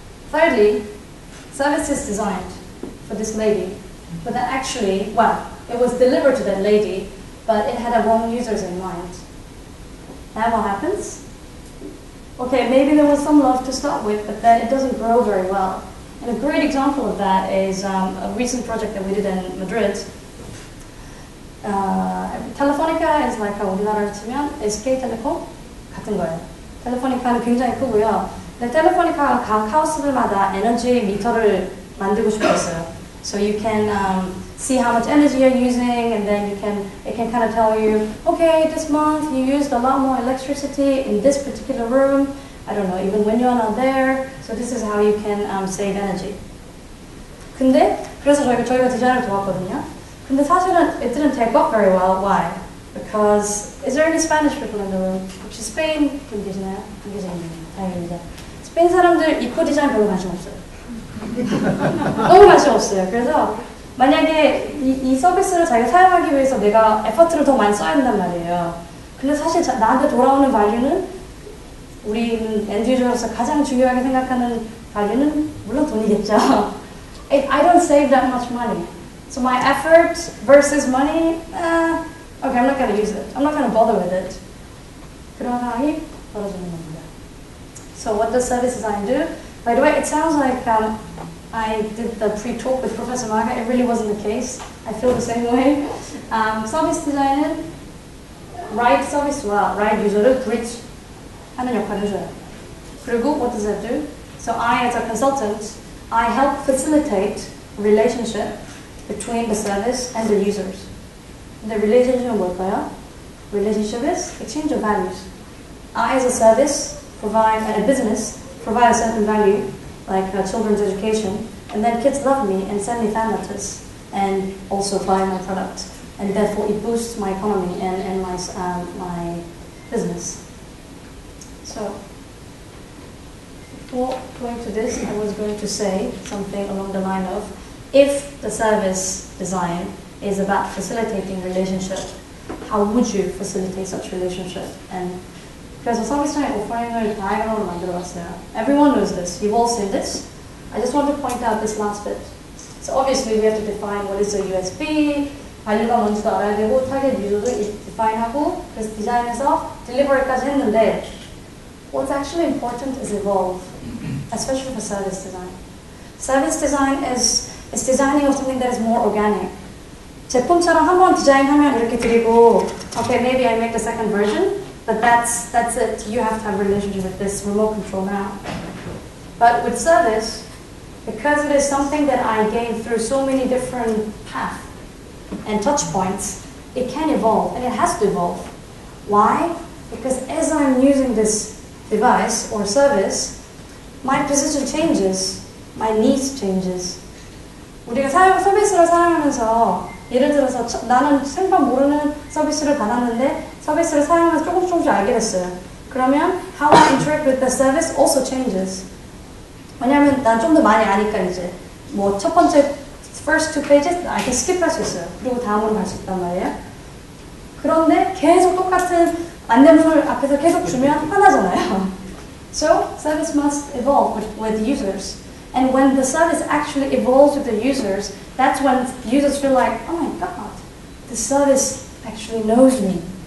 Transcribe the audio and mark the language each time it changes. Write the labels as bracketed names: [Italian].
[English] Thirdly, service is designed for this lady, but that actually, well, it was delivered to that lady, but it had a wrong users in mind. And what happens? Okay, maybe there was some love to start with, but then it doesn't grow very well. And a great example of that is a recent project that we did in Madrid. Telefonica is like [Korean] 우리나라로 치면 SK텔레콤 같은 거예요. 텔레포니카는 굉장히 크고요. 근데 텔레포니카가 각 하우스들마다 에너지 미터를 만들고 싶었어요. [English] So you can see how much energy you're using, and then it can kind of tell you, okay, this month you used a lot more electricity in this particular room. I don't know, even when you're not there. So this is how you can save energy. [Korean] 근데 그래서 저희가 디자인을 도왔거든요. 근데 사실은 [English] it didn't take off very well. Why? Because is there any Spanish people in the room? [Korean] 혹시 스페인 분 계시나요? 안 계시네요. 다행입니다. 스페인 사람들 이코 디자인 별로 관심 없어요. 너무 관심 없어요. 그래서 만약에 이 서비스를 자기가 사용하기 위해서 내가 에퍼트를 더 많이 써야 된단 말이에요. 근데 사실 나한테 돌아오는 value는 우리는 엔드유저로서 가장 중요하게 생각하는 value는 물론 돈이겠죠. [English] I don't save that much money. So my effort versus money, okay, I'm not going to use it. I'm not going to bother with it. [Korean] 그런 상황이 벌어지는 겁니다. [English] So what does service design do? By the way, it sounds like I did the pre-talk with Professor Maga. It really wasn't the case. I feel the same way. Service design은 right service와 right user를 bridge 하는 [Korean] 역할을 해줘요. [English] 그리고 what does that do? So I, as a consultant, I help facilitate relationship between the service and the users. The relationship은 [Korean] 뭘까요? [English] Relationship is exchange of values. I, as a service, provide, and a business, provide a certain value, like children's education, and then kids love me and send me fan letters, and also buy my product, and therefore it boosts my economy and my business. So, before going to this, I was going to say something along the line of, if the service design is about facilitating relationship, how would you facilitate such relationship? [Korean] And 그래서 서비스적인 오퍼링을 다이어그램으로 만들어봤어요. [English] Everyone knows this. You've all seen this. I just want to point out this last bit. So obviously we have to define what is a USB, [Korean] value가 뭔지도 알아야 되고, 타겟 유저도 define하고, 그래서 디자인해서 delivery까지 했는데, [English] what's actually important is evolve, especially for service design. Service design is designing of something that is more organic. [Korean] 제품처럼 한번 디자인하면 이렇게 드리고, [English] okay, maybe I make the second version, but that's it. You have to have a relationship with this remote control now. But with service, because it is something that I gain through so many different paths and touch points, it can evolve, and it has to evolve. Why? Because as I'm using this device or service, my position changes, my needs changes. [Korean] 우리가 서비스를 사용하면서 예를 들어서 나는 생판 모르는 서비스를 받았는데 서비스를 사용하면서 조금씩 알게 됐어요. 그러면 [English] how I interact with the service also changes. [Korean] 왜냐하면 난 좀 더 많이 아니까 이제 뭐 첫 번째 [English] first two pages I can skip [Korean] 할 수 있어요. 그리고 다음으로 갈 수 있단 말이에요. 그런데 계속 똑같은 안내문을 앞에서 계속 주면 화나잖아요. [English] So service must evolve with users. And when the service actually evolves with the users, that's when users feel like, oh my god, the service actually knows me.